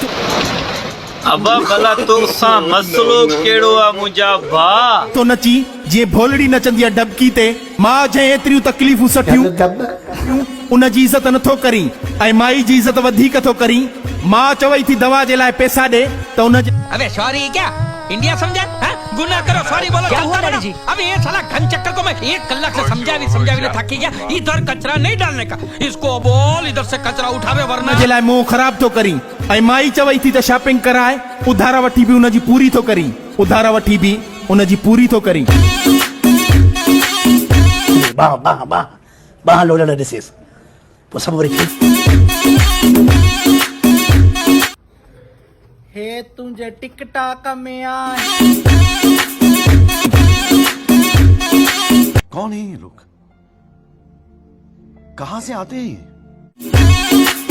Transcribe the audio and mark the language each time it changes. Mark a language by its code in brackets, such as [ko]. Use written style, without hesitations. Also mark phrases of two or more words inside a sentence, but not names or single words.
[sd] अबा भला तोसां मसलो केड़ो आ मुंहिंजा भाउ तो नची जीअं भोलड़ी नचंदी आहे डबकी ते मां जंहिं एतिरियूं तकलीफ़ूं सठियूं उन जी इज़त नथो करी ऐं माई जी इज़त वधीक थो करी मां चवई थी दवा जे लाइ पैसा ॾे त उन जे [hi] अबे सॉरी क्या इंडिया समझा गुनाह करो सॉरी बोलो क्या हुआ डैडी जी अबे ये साला घन चक्कर को मैं 1 कलाक से समझा भी थकी गया इधर कचरा नहीं डालने का इसको बोल इधर से कचरा उठावे वरना [sd] जे लाइ मोह ख़राब थो करी ऐं माई चवई थी त शॉपिंग कराए उधार वठी बि उन जी पूरी थो करी उधार वठी बि उन जी पूरी थो करी बाह लोडर डिसीज por favor [hi] हे तुझे टिकटॉक में आए कौन है ये लोग? कहां से आते हैं ये?